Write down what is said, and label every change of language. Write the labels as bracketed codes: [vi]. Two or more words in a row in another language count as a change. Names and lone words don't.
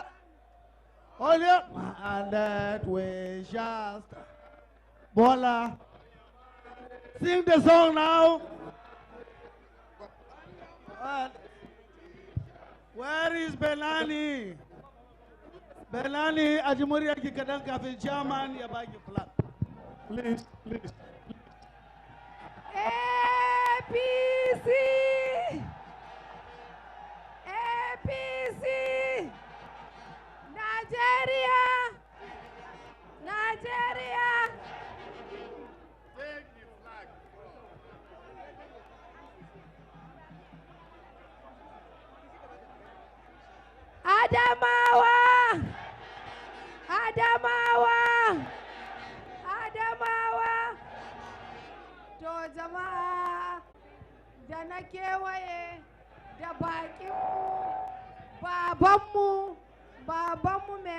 [en] On your mandate we shall stand. Bola, sing the song now. Where is Belani? Belani, Ajimuria Kikadan Kafil Chairman, Yabagi Flat. Please. APC! APC! Nigeria! Take the flag. Adamawa! [ha] To jama'a da na kewaye da baƙinmu, babanmu mai